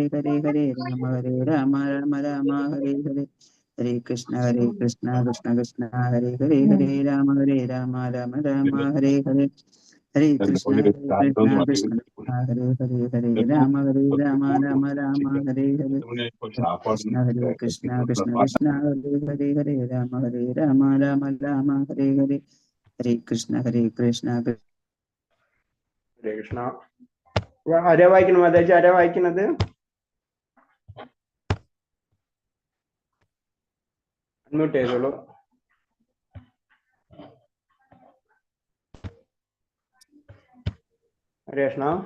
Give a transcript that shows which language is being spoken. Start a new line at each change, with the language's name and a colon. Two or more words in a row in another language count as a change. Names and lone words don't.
Sanskrit: ഹരേ ഹരേ രാമ രാമ രാമ ഹരേ ഹരേ ഹരേ കൃഷ്ണ കൃഷ്ണ കൃഷ്ണ ഹരേ ഹരേ ഹരേ രാമ രാമ രാമ ഹരേ ഹരേ ഹരേ കൃഷ്ണ കൃഷ്ണ കൃഷ്ണ ഹരേ ഹരേ ഹരേ രാമ രാമ രാമ ഹരേ ഹരേ കൃഷ്ണ കൃഷ്ണ കൃഷ്ണ ഹരേ ഹരേ ഹരേ രാമ രാമ രാമ ഹരേ ഹരേ ഹരേ കൃഷ്ണ കൃഷ്ണ
Malayalam: ഹരേ കൃഷ്ണ. ആരാ വായിക്കണം? മാതാജി ആരാ വായിക്കുന്നത്? അൺമ്യൂട്ട് ചെയ്തോളൂ. ഹരേ കൃഷ്ണ.